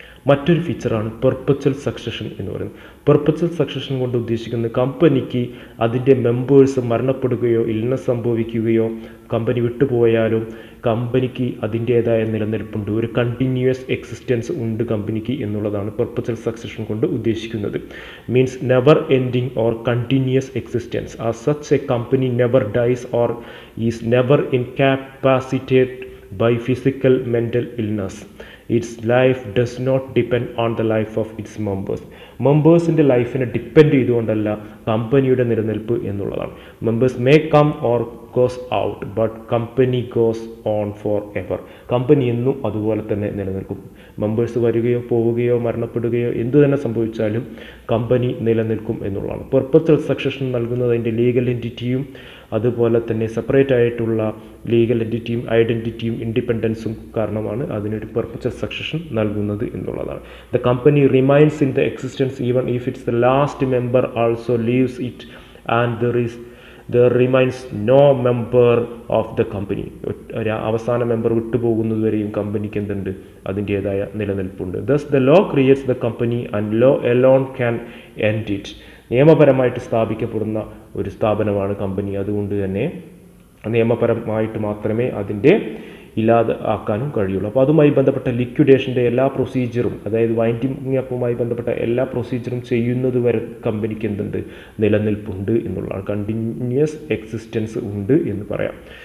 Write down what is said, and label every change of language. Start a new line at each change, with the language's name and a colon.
Malayalam: മറ്റൊരു ഫീച്ചറാണ് perpetual succession എന്ന് പറയുന്നത്. പെർപ്പച്വൽ സക്സഷൻ കൊണ്ട് ഉദ്ദേശിക്കുന്നത് കമ്പനിക്ക് അതിൻ്റെ മെമ്പേഴ്സ് മരണപ്പെടുകയോ ഇൽനെസ് സംഭവിക്കുകയോ കമ്പനി വിട്ടുപോയാലും കമ്പനിക്ക് അതിൻ്റേതായ നിലനിൽപ്പുണ്ട്, ഒരു കണ്ടിന്യൂസ് എക്സിസ്റ്റൻസ് ഉണ്ട് കമ്പനിക്ക് എന്നുള്ളതാണ് പെർപ്പച്വൽ സക്സഷൻ കൊണ്ട് ഉദ്ദേശിക്കുന്നത്.
English: Means never ending or continuous existence. As such a company never dies or is never incapacitated by physical mental illness. Its life does not depend on the life of its members.
Malayalam: മെമ്പേഴ്സിൻ്റെ ലൈഫിനെ depend ചെയ്തുകൊണ്ടല്ല കമ്പനിയുടെ നിലനിൽപ്പ് എന്നുള്ളതാണ്.
English: Members may come or goes out but company goes on for ever.
Malayalam: Company എന്നും അതുപോലെ തന്നെ നിലനിൽക്കും. Members വരികയോ പോവുകയോ മരണപ്പെടുകയോ എന്തു തന്നെ സംഭവിച്ചാലും കമ്പനി നിലനിൽക്കും എന്നുള്ളതാണ്. പെർപ്പച്വൽ സക്സഷൻ നൽകുന്നത് അതിൻ്റെ ലീഗൽ എൻറ്റിറ്റിയും അതുപോലെ തന്നെ സെപ്പറേറ്റ് ആയിട്ടുള്ള ലീഗൽ എൻറ്റിറ്റിയും ഐഡൻറ്റിറ്റിയും ഇൻഡിപെൻഡൻസും കാരണമാണ് അതിനൊരു പെർപ്പച്വൽ സക്സഷൻ നൽകുന്നത് എന്നുള്ളതാണ്.
English: The company remains in the existence even if it's the last member also leaves it and there remains no member of the company.
Malayalam: അവസാന മെമ്പർ വിട്ടുപോകുന്നതുവരെയും കമ്പനിക്ക് എന്തുണ്ട്, അതിൻ്റേതായ നിലനിൽപ്പുണ്ട്.
English: Thus the law creates the company and law alone can end it.
Malayalam: നിയമപരമായിട്ട് സ്ഥാപിക്കപ്പെടുന്ന ഒരു സ്ഥാപനമാണ് company. അതുകൊണ്ട് തന്നെ നിയമപരമായിട്ട് മാത്രമേ അതിൻ്റെ ഇല്ലാതെ ആക്കാനും കഴിയുള്ളൂ. അപ്പോൾ അതുമായി ബന്ധപ്പെട്ട ലിക്വിഡേഷൻ്റെ എല്ലാ പ്രൊസീജിയറും, അതായത് വൈൻഡിങ് അപ്പുമായി ബന്ധപ്പെട്ട എല്ലാ പ്രൊസീജിയറും ചെയ്യുന്നത് വരെ കമ്പനിക്ക് എന്തുണ്ട്, നിലനിൽപ്പുണ്ട് എന്നുള്ളതാണ്. കണ്ടിന്യൂസ് എക്സിസ്റ്റൻസ് ഉണ്ട് എന്ന് പറയാം.